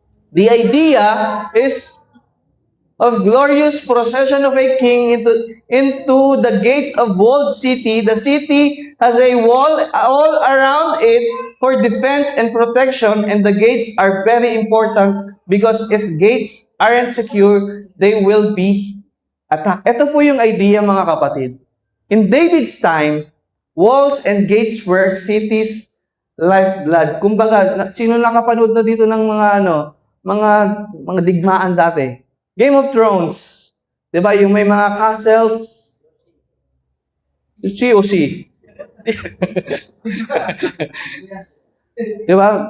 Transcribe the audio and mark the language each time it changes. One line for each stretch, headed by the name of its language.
English: The idea is of glorious procession of a king into the gates of walled city. The city has a wall all around it for defense and protection, and the gates are very important because if gates aren't secure, they will be attacked.
Filipino: Ito po yung idea, mga kapatid.
English: In David's time, walls and gates were cities' lifeblood.
Filipino: Kumbaga, sino nakapanood na dito ng mga digmaan dati? Game of Thrones. 'Di ba? Yung may mga castles. COC. 'Di ba?